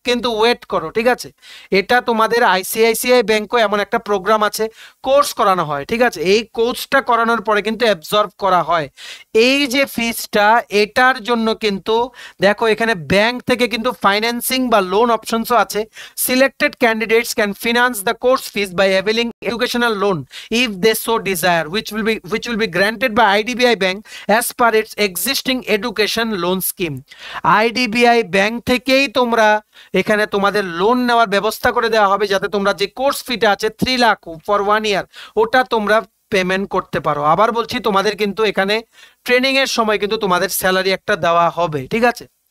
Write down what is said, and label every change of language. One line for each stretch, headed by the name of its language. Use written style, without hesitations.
Bangla: কিন্তু ওয়েট করো, ঠিক আছে, এটা তোমাদের আইসিআইসিআই ব্যাংকও এমন একটা প্রোগ্রাম আছে, কোর্স করানো হয়। ঠিক আছে, এই কোর্সটা করানোর পরে কিন্তু অ্যাবজর্ব করা হয়। এই যে ফিসটা, এটার জন্য কিন্তু দেখো এখানে ব্যাংক থেকে কিন্তু ফাইন্যান্সিং বা লোন অপশনসও আছে। Selected
English: candidates can finance the course fees by availing educational loan if they so desire, which will be granted by IDBI Bank as per its existing education loan scheme.
Bangla: IDBI Bank থেকেই তোমরা এখানে তোমাদের loan নেওয়ার ব্যবস্থা করে দেওয়া হবে, যাতে তোমরা যে কোর্স ফিটা আছে 3 লাখ ফর 1 ইয়ার, ওটা তোমরা পেমেন্ট করতে পারো। আবার বলছি, তোমাদের কিন্তু এখানে ট্রেনিং এর সময় কিন্তু তোমাদের স্যালারি একটা দেওয়া হবে, ঠিক আছে।